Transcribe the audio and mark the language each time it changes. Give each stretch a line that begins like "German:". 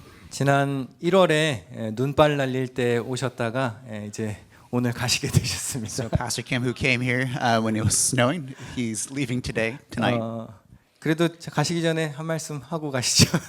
Korean: 지난 1월에 눈발 날릴 때 오셨다가 이제 오늘 가시게 되셨습니다.
English: So Pastor Kim, who came here when it was snowing, he's leaving tonight.
Korean: 그래도 가시기 전에 한 말씀 하고 가시죠.